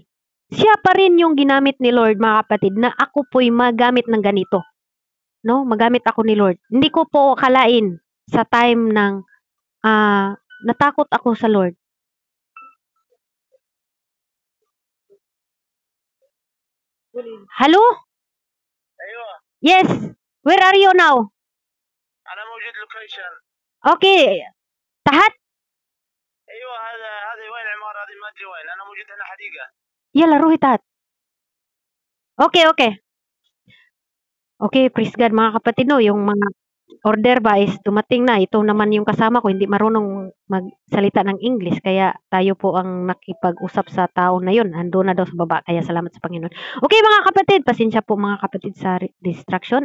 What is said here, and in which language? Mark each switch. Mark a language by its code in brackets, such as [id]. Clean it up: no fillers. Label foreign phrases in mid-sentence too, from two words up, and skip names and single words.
[tl] Siya pa rin yung ginamit ni Lord, mga kapatid, na ako po'y magamit ng ganito. No? Magamit ako ni Lord. Hindi ko po akalain sa time ng natakot ako sa Lord. [en] Hello? [ar] ايوه [en] Yes. Where are you now? [ar] انا موجود لوكيشن. Okay. تحت؟ ايوه هذه وين العماره هذه ما ادري وين. انا موجود هنا حديقه. يلا روحي تحت. [en] Okay. [tl] Okay, [en] praise God, [tl] mga kapatid, no, yung mga order ba is dumating na. Ito naman yung kasama ko, hindi marunong magsalita ng English, kaya tayo po ang nakipag-usap sa tao na yun. Ando na daw sa baba, kaya salamat sa Panginoon. Okay, mga kapatid, pasensya po, mga kapatid, sa distraction.